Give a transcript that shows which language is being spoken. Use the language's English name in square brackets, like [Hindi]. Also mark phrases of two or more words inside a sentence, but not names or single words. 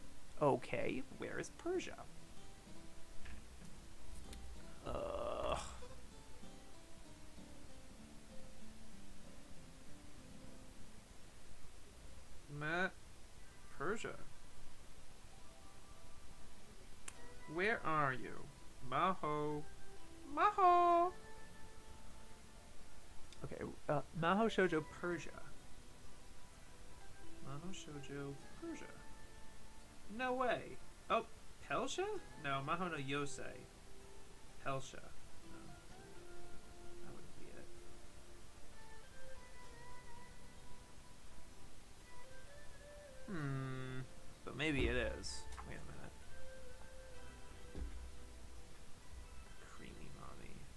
[English] Okay, where is Persia? Persia. Where are you? Maho. Maho! Okay, Maho Shoujo Persia. Maho Shoujo Persia. No way. Oh, Pelsha? No, Maho no Yosei. Pelsha. No. That wouldn't be it. But maybe it is. Wait a minute. Creamy Mommy.